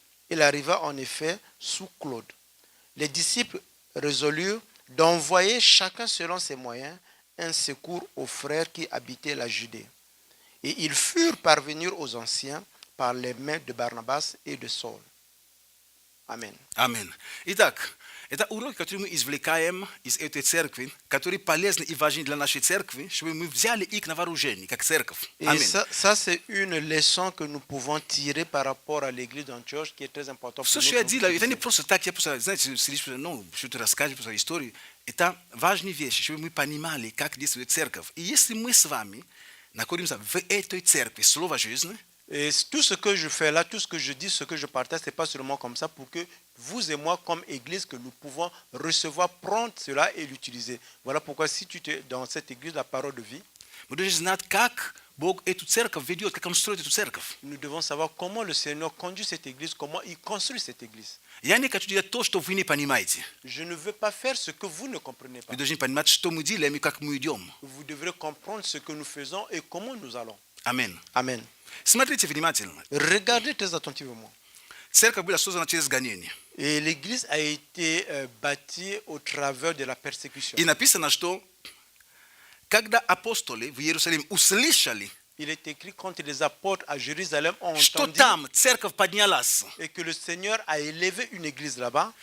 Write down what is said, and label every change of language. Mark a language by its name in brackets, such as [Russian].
[French] Il arriva en effet sous Claude. Les disciples résolurent d'envoyer chacun selon ses moyens un secours aux frères qui habitaient la Judée. Et ils furent parvenir aux anciens par les mains de Barnabas et de Saul. Amen. [Russian] Аминь. Итак, это уроки, которые мы извлекаем из этой церкви, которые полезны и важны для нашей церкви, чтобы мы взяли их на вооружение, как церковь. [French] Et [Russian] Аминь. [French] ça, c'est une leçon que nous pouvons tirer par rapport à l'église d'Antioche qui est très importante pour [Russian] Все, [French] nous. [Russian] что я делаю, это не просто так, я просто, знаете, сидишь, ну, что-то рассказываешь про свою историю. Это важные вещи, чтобы мы понимали, как действует церковь. И если мы с вами находимся в этой церкви, слово жизни, [French] Et tout ce que je fais là, tout ce que je dis, ce que je partage, ce n'est pas seulement comme ça pour que vous et moi, comme église, que nous pouvons recevoir, prendre cela et l'utiliser. Voilà pourquoi si tu es dans cette église, la parole de vie, [Russian] мы должны знать, как Бог эту церковь ведет, как Он строит эту церковь. [French] nous devons savoir comment le Seigneur conduit cette église, comment il construit cette église. [Russian] Я не хочу делать то, что вы не понимаете. [French] Je ne veux pas faire ce que vous ne comprenez pas. [Russian] Вы должны понимать, что мы делаем и как мы идем. [French] Vous devrez comprendre ce que nous faisons et comment nous allons. [Russian] Аминь. [French] Amen. [Russian] Смотрите внимательно. [French] Regardez très attentivement. [Russian] Церковь была создана через гонение. [French] Et l'église a été bâtie au travers de la persécution. [Russian] И написано, что когда апостоли в Иерусалиме услышали, [French] Il est écrit quand les apôtres à Jérusalem ont [Russian] что [French] entendu [Russian] там церковь поднялась, [French] et que le Seigneur a élevé une église là-bas